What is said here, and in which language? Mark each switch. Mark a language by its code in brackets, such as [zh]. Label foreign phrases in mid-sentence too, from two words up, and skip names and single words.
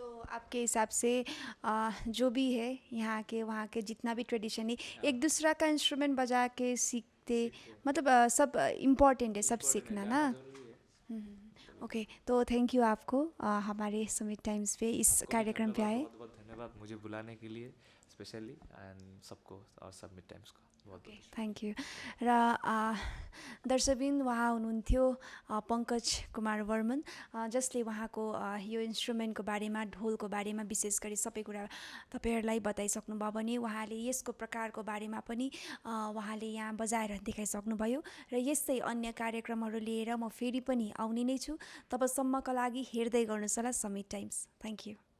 [hi] तो आपके हिसाब से जो भी है यहाँ के वहाँ के जितना भी ट्रेडिशन है एक दूसरा का इंस्ट्रूमेंट बजा के सीखते मतलब सब इम्पोर्टेंट है सब सीखना ना। ओके तो [en] thank you [hi] आपको हमारे समिट टाइम्स पे इस आपको भी कार्यक्रम पे धन्यवाद, आए। बहुत बहुत धन्यवाद मुझे बुलाने के लिए स्पेशली, एंड सबको और सबमिट टाइम्स को। बहुत [en] okay thank you [ne] र दर्शकबिन उहाँ हुनुहुन्थ्यो पङ्कज कुमार वर्मन जसले उहाँको यो इन्स्ट्रुमेन्टको बारेमा ढोलको बारेमा विशेष गरी सबै कुरा तपाईँहरूलाई बताइसक्नुभयो भने उहाँले यसको प्रकारको बारेमा पनि उहाँले यहाँ बजाएर देखाइसक्नुभयो र यस्तै अन्य कार्यक्रमहरू लिएर म फेरि पनि आउने नै छु तबसम्मका लागि हेर्दै गर्नुहोस् होला समिट टाइम्स [en] thank you